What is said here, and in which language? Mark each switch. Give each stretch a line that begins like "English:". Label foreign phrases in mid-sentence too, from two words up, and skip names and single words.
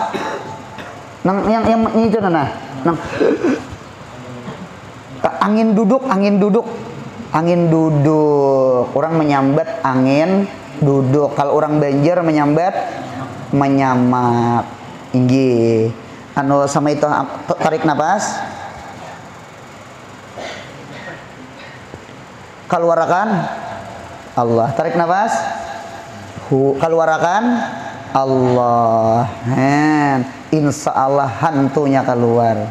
Banjar: Yang itu nang angin duduk. Orang menyambat angin duduk. Kalau orang Banjar menyambat menyamak. Inggih. Sama itu tarik nafas.
Indonesian: Keluarkan Allah. Tarik nafas. Keluarkan Allah.
Arabic: إن شاء الله
Indonesian: hantunya keluar.